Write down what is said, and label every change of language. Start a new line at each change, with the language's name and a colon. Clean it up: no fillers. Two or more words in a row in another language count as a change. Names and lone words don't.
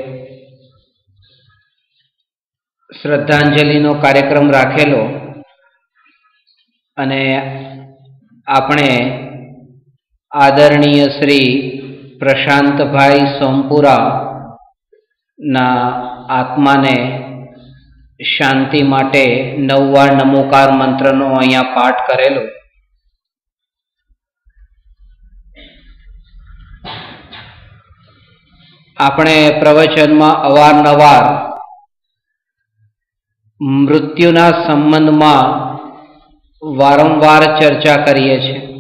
Gujarati: શ્રદ્ધાંજલિનો કાર્યક્રમ રાખેલો અને આપણે આદરણીય શ્રી પ્રશાંતભાઈ સોમપુરા ના આત્માને શાંતિ માટે 9 વાર નમોકાર મંત્રનો અહીંયા પાઠ કરેલો। આપણે પ્રવચનમાં અવારનવાર મૃત્યુના સંબંધમાં વારંવાર ચર્ચા કરીએ છીએ।